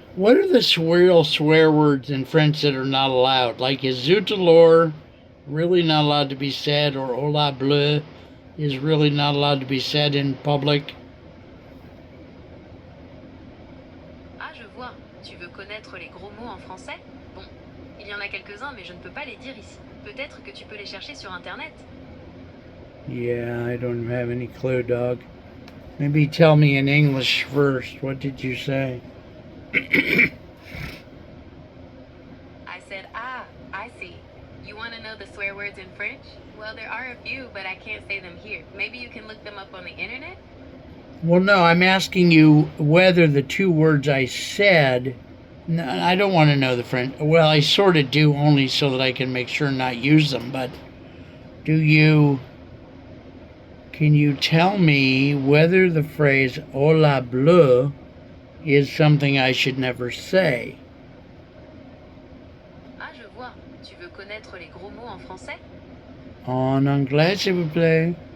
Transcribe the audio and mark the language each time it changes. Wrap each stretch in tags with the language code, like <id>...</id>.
<en>What are the swear words in French that are not allowed? Like, is zut alors really not allowed to be said, or hola bleu is really not allowed to be said in public?</en> <fr>Ah, je vois. Tu veux connaître les gros mots en français? Bon, il y en a quelques-uns, mais je ne peux pas les dire ici. Peut-être que tu peux les chercher sur Internet.</fr> <en>Yeah, I don't have any clue, dog. Maybe tell me in English first. What did you say? I said, ah, I see. You want to know the swear words in French? Well, there are a few, but I can't say them here. Maybe you can look them up on the internet? Well, no, I'm asking you whether the two words I said. No, I don't want to know the French. Well, I sort of do, only so that I can make sure not use them. But do you? Can you tell me whether the phrase "hola bleu" is something I should never say?</en> <fr>Ah, je vois. Tu veux connaître les gros mots en français? En anglais, s'il vous plaît.</fr>